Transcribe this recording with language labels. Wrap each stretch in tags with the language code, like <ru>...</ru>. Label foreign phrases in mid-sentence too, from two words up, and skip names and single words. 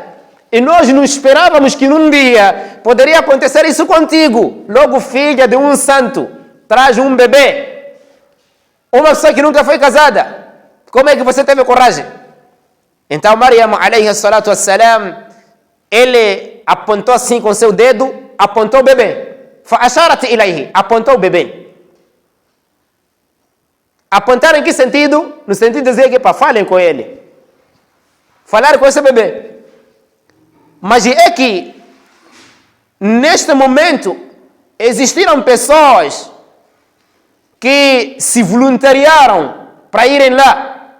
<pt>E nós não esperávamos que num dia poderia acontecer isso contigo. Logo, filha de um santo, traz um bebê. Uma pessoa que nunca foi casada. Como é que você teve coragem? Então,</pt> <ar>Maryam, عليه الصلاة والسلام,</ar> <pt>ele apontou assim com seu dedo, apontou o bebê.</pt> <ar>فأشارت إليه,</ar> <pt>apontou o bebê. Apontar em que sentido? No sentido de dizer que falem com ele. Falar com esse bebê. Mas é que, neste momento, existiram pessoas que se voluntariaram para irem lá.</pt>